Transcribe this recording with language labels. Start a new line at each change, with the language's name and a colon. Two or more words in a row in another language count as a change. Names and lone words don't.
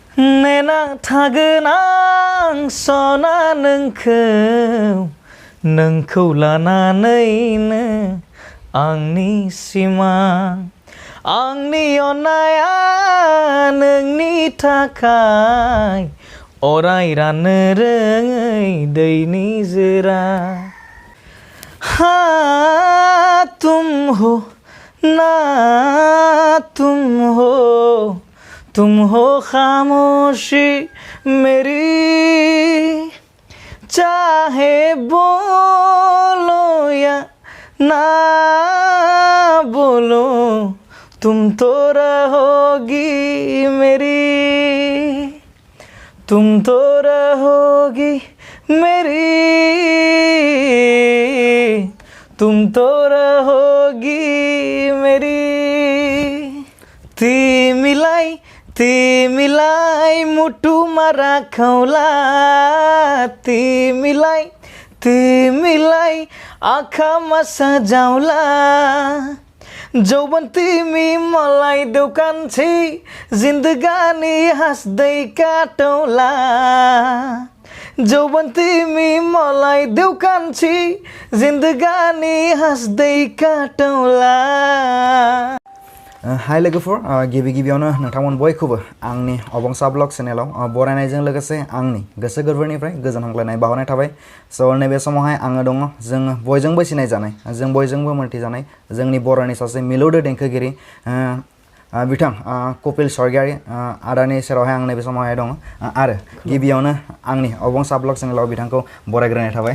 Bodo: नेना थागोन आं सना नोंखौ लानानैनो आंनि सिमां आंनि अननाया नोंनि थाखाय अराय राननो रोङै दैनि जोरा
Hindi: हाँ तुम हो ना तुम हो खामोशी मेरी चाहे बोलो या ना बोलो तुम तो रहोगी मेरी तुम तो रहोगी मेरी तुम तो रहोगी मेरी
Nepali: तिमीलाई मुटुमा राखौला तिमीलाई आँखामा सजाउला जौवन तिमी मलाई देउकान्छे जिन्दगानी हाँस्दै काटौला जौवन तिमी मलाई देउकान्छे जिन्दगानी हाँस्दै काटौला
Bodo: हाय लोगोफोर गिबियावनो नोंथांमोन बयखौबो आंनि अबंसा ब्लग चेनेलाव बरायनायजों लोगोसे आंनि गोसो गोरबोनिफ्राय गोजोन हामलायनाय बावहरनाय थाबाय स' नैबे समावहाय आङो दङ जों बयजोंबो सिनायजानाय जों बयजोंबो मोनथिजानाय जोंनि बर'नि सासे मिलौदो देंखोगिरि बिथां कपिल स्वर्गियारि आदानि सेरावहाय आं नैबे समावहाय दङ आरो गिबियावनो आंनि अबंसा ब्लग चेनेलाव बिथांखौ बरायग्रोनाय थाबाय